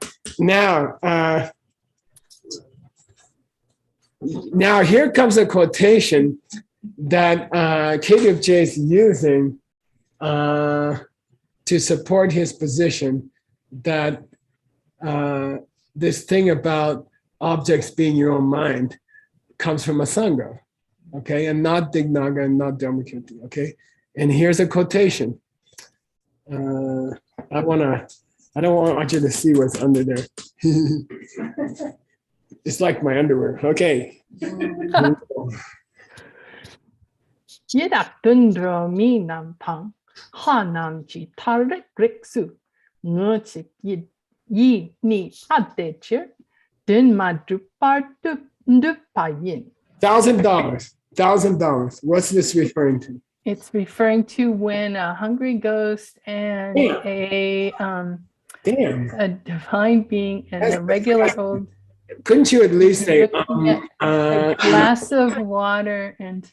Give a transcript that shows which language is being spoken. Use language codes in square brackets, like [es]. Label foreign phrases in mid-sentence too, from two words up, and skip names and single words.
[en] Now here comes a quotation that KWJ is using to support his position that this thing about objects being your own mind comes from Asanga, okay, and not Dignaga and not Dharmakirti, okay. And here's a quotation. I don't want you to see what's under there. It's like my underwear. Okay. [bo] ཡི་དྭགས་དུད་འགྲོ་མི་རྣམས་དང་། ལྷ་རྣམས་ཅི་འདྲའི་རིགས་སུ་ནི། དངོས་གཅིག་ཡིད་ནི་ཐ་དད་ཕྱིར། དོན་མ་གྲུབ་པར་འདོད་པ་ཡིན. [en] $1,000. What's this referring to? It's referring to when a hungry ghost and a divine being and a regular old. Couldn't you at least say a glass of water and.